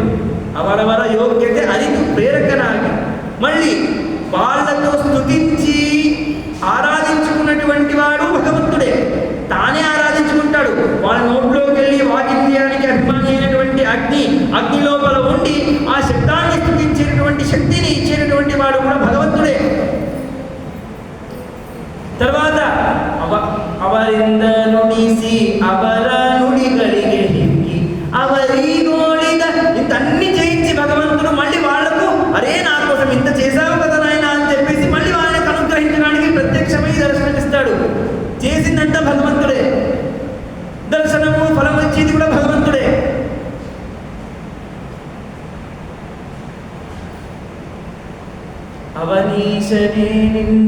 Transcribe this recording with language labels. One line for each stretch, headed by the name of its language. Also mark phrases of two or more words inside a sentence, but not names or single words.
Kannada: ಅವರವರ ಯೋಗ್ಯತೆ ಅರಿತು ಪ್ರೇರಕನಾಗಿ,
Telugu: మళ్ళీ వాళ్ళతో స్తుతించి ఆరాధించుకున్నటువంటి వాడు భగవంతుడే. తానే ఆరాధించుకుంటాడు. వాళ్ళ నోట్లోకి వెళ్ళి వాకింద్రియానికి అభిమాని అయినటువంటి అగ్ని లోపల ఉండి ఆ శబ్దాన్ని స్తుతించేటటువంటి శక్తిని ఇచ్చేటటువంటి వాడు కూడా భగవంతుడే.
Kannada: తర్వాత ಅವರಿಂದ ನುಡಿಸಿ ಅವರ ನುಡಿಗಳಿಗೆ ಹಿಗ್ಗಿ ಅವರಿಗೋಳಿದ,
Telugu: ఇంతన్ని చేయించి భగవంతుడు మళ్ళీ వాళ్లకు అరే నా కోసం ఇంత చేశావు కదా నాయన అని చెప్పేసి మళ్ళీ వాళ్ళకి అనుగ్రహించడానికి ప్రత్యక్షమై దర్శనమిస్తాడు. చేసిందంతా భగవంతుడే, దర్శనము ఫలం వచ్చేది కూడా భగవంతుడే.
Kannada: ಅವನೀಶನೇ ನಿನ್ನ.